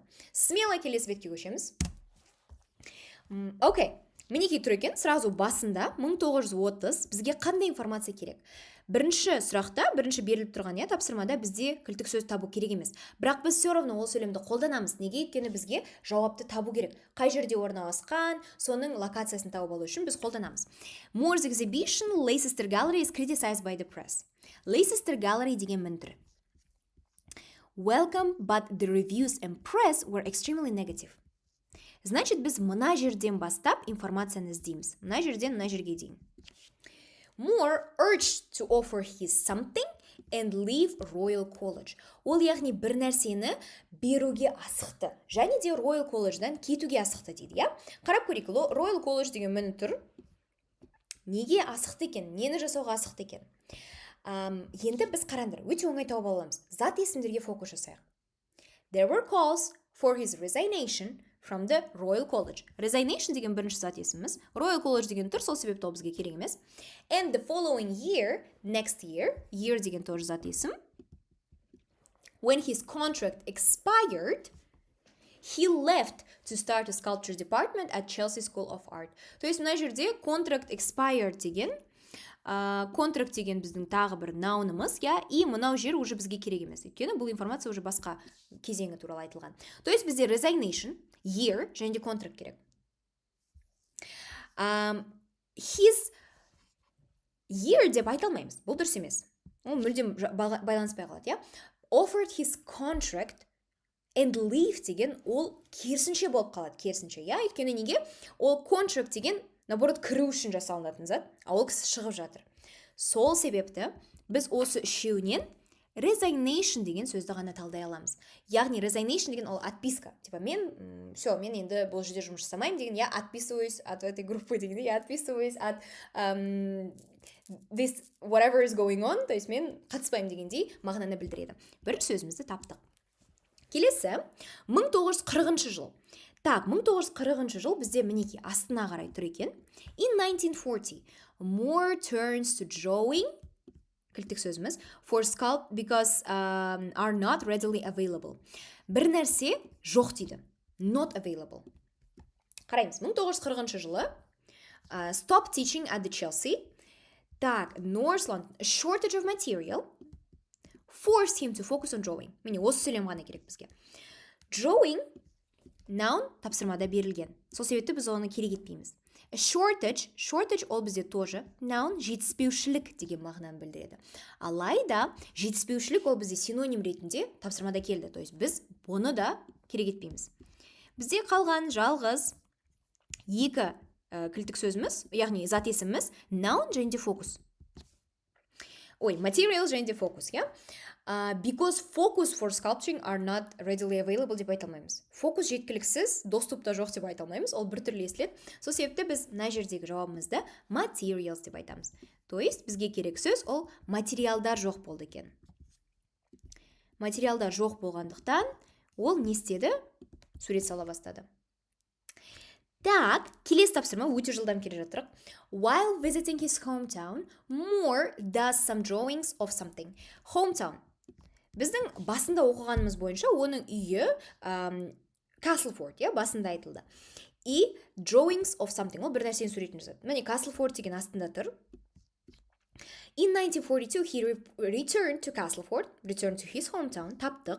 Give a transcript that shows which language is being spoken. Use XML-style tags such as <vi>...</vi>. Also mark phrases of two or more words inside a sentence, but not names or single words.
<kk>Смело келесі бетке көшеміз. Окей, мінекей тұр екен, сразу басында 1930 бізге қандай информация керек? Бірінші сұрақта, бірінші беріліп тұрған тапсырмада бізде кілттік сөз табу керек емес. Бірақ біз</kk> <ru>все равно</ru> <kk>ол сөйлемді қолданамыз. Неге? Өйткені бізге жауапты табу керек. Қай жерде орналасқан, соның локациясын тауып алу үшін біз қолданамыз.</kk> <en>Moore's exhibition, Leicester Gallery is criticized by the press.</en> <kk>Leicester Gallery деген мінтір.</kk> <en>Welcome, but the reviews and press were extremely negative.</en> <kk>Значит, біз мына жерден бастап информацияны іздейміз. Мына жерден мына жерге дейін.</kk> <en>Moore urged to offer his something and leave Royal College.</en> <kk>Ол яғни бір нәрсені беруге асықты. Және де Royal College'дан кетуге асықты дейді, я? Қарап көрейік, Royal College деген міні тұр. Неге асықты екен? Нені жасауға асықты екен? Енді біз қараңдар, өте оңай тауып аламыз. Зат есімдерге фокус жасайық.</kk> <en>There were calls for his resignation from the Royal College.</en> <kk>Resignation деген бірінші зат есіміміз. Royal College деген тұр, сол себепті ол бізге керек емес.</kk> <en>And the following year, next year, year</en> <kk>деген тоже зат есім.</kk> <en>When his contract expired, he left to start a sculpture department at Chelsea School of Art.</en> <ru>То есть</ru> <kk>мына жерде</kk> <en>contract expired</en> <kk>деген, contract деген біздің тағы бір наунымыз, и мынау жер уже бізге керек емес. Өйткені бұл информация уже басқа кезеңі туралы айтылған.</kk> <ru>То есть</ru> <kk>бізде resignation, year, және де contract керек.</kk> <en>His year</en> <kk>деп айта алмаймыз. Бұл дұрыс емес. Ол мүлдем байланыспай қалады,</kk> <en>Offered his contract and leave</en> <kk>деген ол керісінше болып қалады, керісінше, Өйткені неге? Ол contract деген наоборот кіру үшін жасалынатын зат, ол кісі шығып жатыр. Сол себепті біз осы үшеуінен resignation деген сөзді ғана талдай аламыз. Яғни resignation деген ол отписка. Типа мен енді бұл жерде жұмыс жасамаймын деген,</kk> <ru>я отписываюсь от этой группы деген, я отписываюсь от</ru> <en>this whatever is going on,</en> <ru>то есть</ru> <kk>мен қатыспаймын дегендей мағынаны білдіреді. Бірінші сөзімізді таптық. Келесі 1940 жыл. Так, 1940 жыл бізде мінеки астына қарай тұр екен.</kk> <en>In 1940, Moore turns to drawing,</en> <kk>кілттік сөзіміз,</kk> <en>for sculpt because are not readily available.</en> <kk>Бір нәрсе жоқ дейді.</kk> <en>Not available.</en> <kk>Қараймыз, 1940 жылы</kk> <en>stop teaching at the Chelsea. Так, North London, a shortage of material. Forced him to focus on drawing.</en> <kk>Міне осы сөйлем ғана керек бізге.</kk> <en>Drawing noun</en> <kk>тапсырмада берілген. Сол себепті біз оны керек етпейміз.</kk> <en>A shortage</en> <kk>ол бізде тоже noun жетіспеушілік деген мағынаны білдіреді. Алайда жетіспеушілік ол бізде синоним ретінде тапсырмада келді. То есть біз бұны да керек етпейміз. Бізде қалған жалғыз екі кілттік сөзіміз, яғни зат есіміміз noun және де focus.</kk> <en>Material</en> <kk>және де</kk> <en>focus, yeah? Because focus for sculpturing are not readily available</en> <kk>деп айта алмаймыз. Фокус жеткіліксіз, доступта жоқ деп айта алмаймыз, ол бір түрлі естіледі. Сол себепті біз мына жердегі жауабымызды materials деп айтамыз. То есть бізге керек сөз ол материалдар жоқ болды екен. Материалдар жоқ болғандықтан ол не істеді? Сурет сала бастады. Так, келесі тапсырма өте жылдам келе жатырық.</kk> <en>While visiting his hometown, Moore does some drawings of something. Hometown.</en> <kk>Біздің басында оқығанымыз бойынша оның үйі Castleford, басында айтылды.</kk> <en>И drawings of something,</en> <kk>ол бір нәрсені суретін жасады. Міне Castleford деген астында тұр.</kk> <en>In 1942, he returned to Castleford, returned to his hometown, таптық.</en>